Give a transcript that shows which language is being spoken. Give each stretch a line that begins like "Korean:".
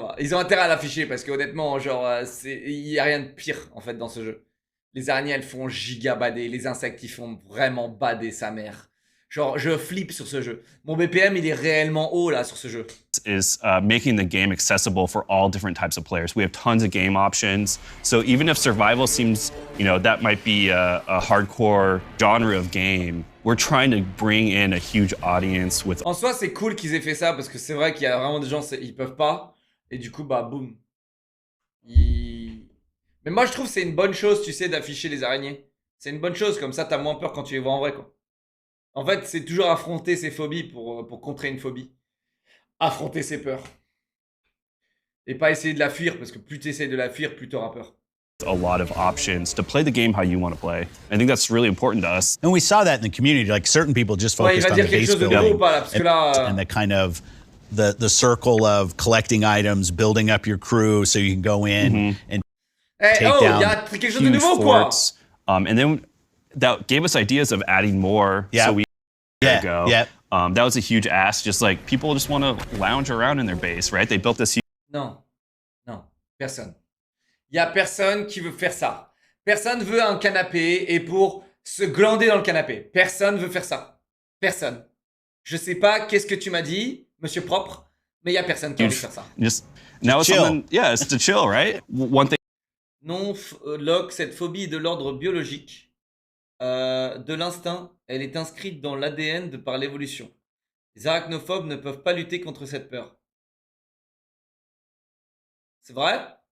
French: Ils ont intérêt à l'afficher parce que honnêtement, genre, il y a rien de pire en fait dans ce jeu. Les araignées, elles font giga bader, les insectes, ils font vraiment bader sa mère. Genre, je flippe sur ce jeu. Mon BPM, il est réellement haut là sur ce jeu.
English: Is making the game accessible for all different types of players. We have tons of game options. So even if survival seems, that might be a hardcore genre of game, we're trying to bring in a huge audience with.
French: En soi, c'est cool qu'ils aient fait ça parce que c'est vrai qu'il y a vraiment des gens, ils peuvent pas. Et du coup, bah, boum. Mais moi, je trouve que c'est une bonne chose, tu sais, d'afficher les araignées. C'est une bonne chose, comme ça, t'as moins peur quand tu les vois en vrai, quoi. En fait, c'est toujours affronter ses phobies pour contrer une phobie. Affronter ses peurs. Et pas essayer de la fuir, parce que plus tu essaies de la fuir, plus tu auras peur.
English: A lot of options to play the game how you want to play. I think that's really important to us. And we saw that in the community. Like certain people just focused on the base building and the kind of the circle of collecting items, building up your crew so you can go in and take down huge forts. And then that gave us ideas of adding more. So we go. That was a huge ask. Just like people just want to lounge around in their base, right? They built this.
French: Non, personne. Il y a personne qui veut faire ça. Personne veut un canapé et pour se glander dans le canapé. Personne veut faire ça. Personne. Je sais pas qu'est-ce que tu m'as dit, monsieur propre, mais il y a personne qui a envie de faire ça.
English: Now it's something, yeah, it's to chill, right? One thing.
French: Non, Locke, cette phobie est de l'ordre biologique, de l'instinct. Elle est inscrite dans l'ADN de par l'évolution. Les arachnophobes ne peuvent pas lutter contre cette peur. C'est vrai?